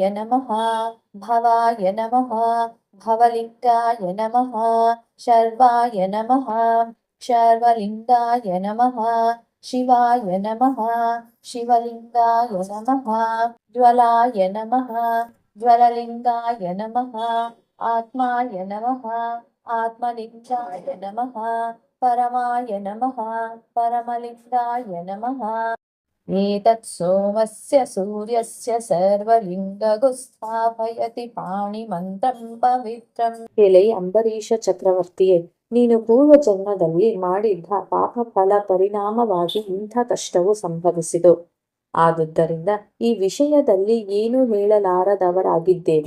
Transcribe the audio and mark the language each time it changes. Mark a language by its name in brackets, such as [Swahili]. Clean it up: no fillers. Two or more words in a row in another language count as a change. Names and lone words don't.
[Sanskrit] ನಮಃ, ಭವಾಯ ನಮಃ, ಭವಲಿಂಗಾಯ ನಮಃ, ಶರ್ವಾಯ ನಮಃ, ಶರ್ವಲಿಂಗಾಯ ನಮಃ, ಶಿವಾಯ ನಮಃ, ಶಿವಲಿಂಗಾಯ ನಮಃ, ಜ್ವಲಾಯ ನಮಃ, ಜ್ವಲಲಿಂಗಾಯ ನಮಃ, ಆತ್ಮಾಯ ನಮಃ, ಆತ್ಮಲಿಂಗಾಯ ನಮಃ, ಪರಮಾಯ ನಮಃ, ಪರಮಲಿಂಗಾಯ ನಮಃ. ಏತತ್ ಸೋಮಸ್ಯ ಸೂರ್ಯಸ್ಯ ಸರ್ವಲಿಂಗಗು ಸ್ಥಾಪಯತಿ ಪಾಣಿಮಂತ್ರಂ ಪವಿತ್ರಂ. [Kannada] ಎಲೆ ಅಂಬರೀಷ ಚಕ್ರವರ್ತಿಯೇ, ನೀನು ಪೂರ್ವ ಜನ್ಮದಲ್ಲಿ ಮಾಡಿದ್ದ ಪಾಪ ಫಲ ಪರಿಣಾಮವಾಗಿ ಇಂಥ ಕಷ್ಟವು ಸಂಭವಿಸಿತು. ಆದುದರಿಂದ ಈ ವಿಷಯದಲ್ಲಿ ಏನು ಹೇಳಲಾರದವರಾಗಿದ್ದೇವೆ.